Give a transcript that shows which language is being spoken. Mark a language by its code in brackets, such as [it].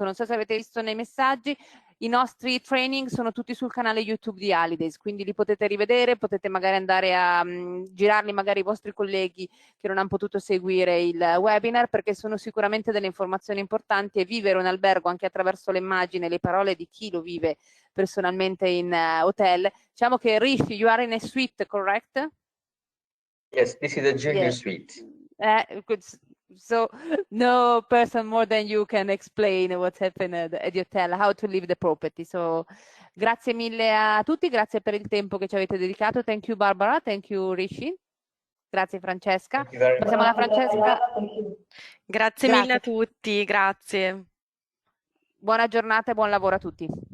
[it] Non so se avete visto nei messaggi, i nostri training sono tutti sul canale YouTube di Alidays, quindi li potete rivedere, potete magari andare a girarli magari ai vostri colleghi che non hanno potuto seguire il webinar, perché sono sicuramente delle informazioni importanti, e vivere un albergo anche attraverso le immagini e le parole di chi lo vive personalmente in hotel. [en] Diciamo che Rishi, you are in a suite, correct? Yes, this is a junior suite. Good. So no person more than you can explain what's happened at the hotel, how to leave the property. [it] So grazie mille a tutti, grazie per il tempo che ci avete dedicato. [en] Thank you Barbara, thank you Rishi. Grazie Francesca. Thank you very much. [it] Passiamo alla Francesca. Grazie mille a tutti, grazie. Buona giornata e buon lavoro a tutti.